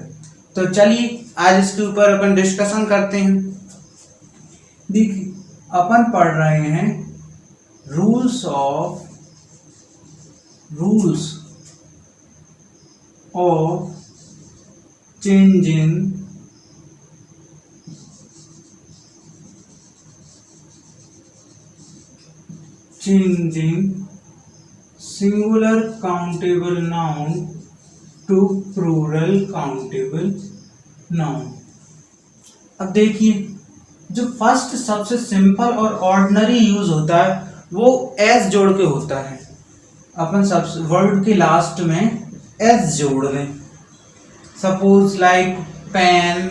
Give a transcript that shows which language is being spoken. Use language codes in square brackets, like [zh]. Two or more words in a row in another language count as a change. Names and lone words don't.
[hi] तो चलिए आज इसके ऊपर अपन डिस्कशन करते हैं। देखिए, अपन पढ़ रहे हैं [en] rules of changing singular countable noun to plural countable noun। [hi] अब देखिए, जो फर्स्ट सबसे सिंपल और [en] ordinary use [hi] होता है वो एस जोड़ के होता है। अपन सब वर्ड के लास्ट में एस जोड़ लें, [en] suppose like pen.